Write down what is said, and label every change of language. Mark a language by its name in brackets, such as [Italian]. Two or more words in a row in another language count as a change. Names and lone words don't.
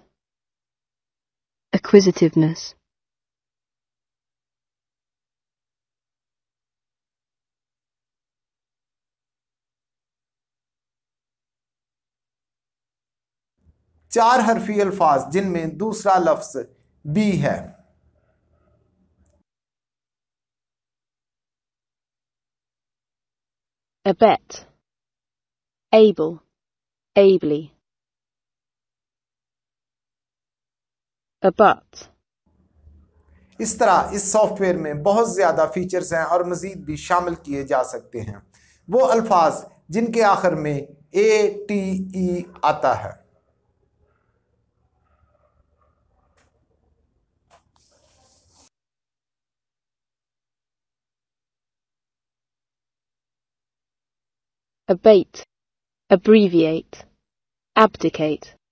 [English] acquisitiveness, [Urdu] چار حرفی الفاظ جن میں دوسرا لفظ بی ہے. [English] abet, able, ably. abut, [Urdu] اس طرح اس سافٹ ویئر میں بہت زیادہ فیچرز ہیں اور مزید بھی شامل کیے جا سکتے ہیں. وہ الفاظ جن کے آخر میں ATE آتا ہے. [English] abate, abbreviate, abdicate.